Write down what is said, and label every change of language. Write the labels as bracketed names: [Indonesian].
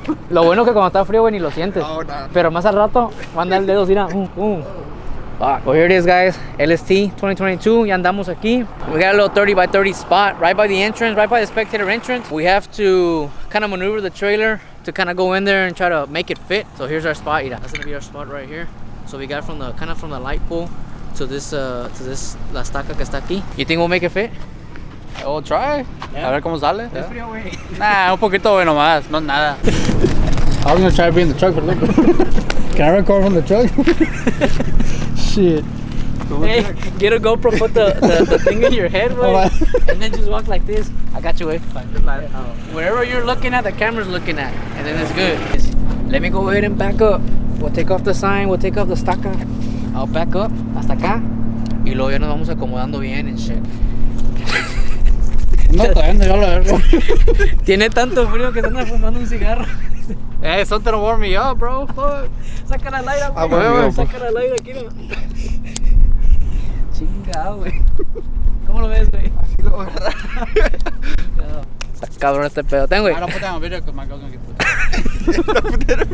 [Spanish] Lo bueno que cuando está frío, güey, ni lo sientes. No, nada. Pero más al rato, manda el dedo, mira. [English] Well, here it is, guys. LST 2022. [Spanish] Ya andamos aquí. [English] We got a little 30 by 30 spot right by the entrance, right by the spectator entrance. We have to kind of maneuver the trailer to kind of go in there and try to make it fit. So here's our spot. Mira, that's gonna be our spot right here. So we got from the kind of from the light pole to this [Spanish] la estaca que está aquí. [English] You think we'll make it fit? We'll try. Yeah. [Spanish] A ver cómo sale. Es frío, güey. Nah, un poquito, güey, nomás. No nada. [English] I was gonna try to be in the truck for a little bit. Can I record from the truck? Shit. Hey, get a GoPro, put the thing in your head, Oh, güey, and then just walk like this. I got you, güey. Wherever you're looking at, the camera's looking at, and then it's good. Let me go ahead and back up. We'll take off the sign, we'll take off the estaca. I'll back up [Spanish] hasta acá, y luego ya nos vamos acomodando bien [English] and shit. [Spanish] No, todavía no, yo lo vergo. Tiene tanto frío que se anda fumando un cigarro. [English] Hey, something to warm me up, bro. Fuck. [Spanish] Saca la light, Ah, güey. bueno, Saca la light aquí, no. Chingado, güey. ¿Cómo lo ves, güey? Así lo voy a agarrar. Está cabrón este pedo. Ten, güey. [English] I don't put that on video because my girl's gonna get put.